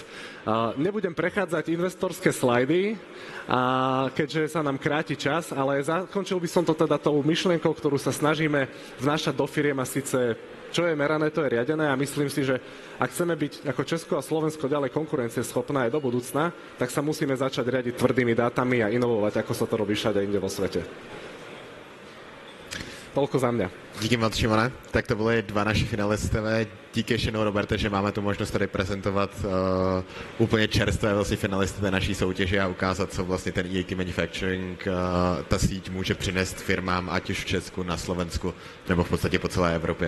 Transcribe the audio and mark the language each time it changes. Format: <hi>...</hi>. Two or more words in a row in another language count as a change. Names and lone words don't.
<sk>Nebudem prechádzať investorské slajdy, keďže sa nám kráti čas, ale zakončil by som to teda tou myšlienkou, ktorú sa snažíme vnášať do firiem a síce čo je merané, to je riadené a myslím si, že ak chceme byť ako Česko a Slovensko ďalej konkurencieschopná aj do budúcna, tak sa musíme začať riadiť tvrdými dátami a inovovať, ako sa to robí všade inde vo svete. toľko za mňa.</sk> <cs>Díky moc, Šimone. Tak to byly dva naši finalistové. Díky ještě jednou, Roberte, že máme tu možnost tady prezentovat úplně čerstvé vlastně finalisty té naší soutěže a ukázat, co vlastně ten EIT Manufacturing, ta síť může přinést firmám, ať už v Česku, na Slovensku, nebo v podstatě po celé Evropě.</cs>